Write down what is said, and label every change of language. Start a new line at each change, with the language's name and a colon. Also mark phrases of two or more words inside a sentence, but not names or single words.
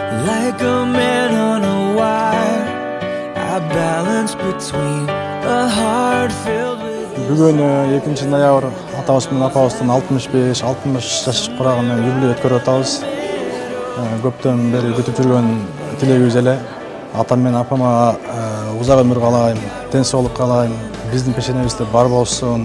English: like a man on a wire. I balance between a heart filled with.
Kyrgyz: Бүгін 2 ноябрь атабыз менен апабыздын 65-60 жаш курагына юбилей өткөрүп атабыз. Көптөн бери күтүп жүргөн тилегибиз эле. Атам менен апама узак өмүр каалайм, ден соолук каалайм, биздин пешенебизде бар болсун.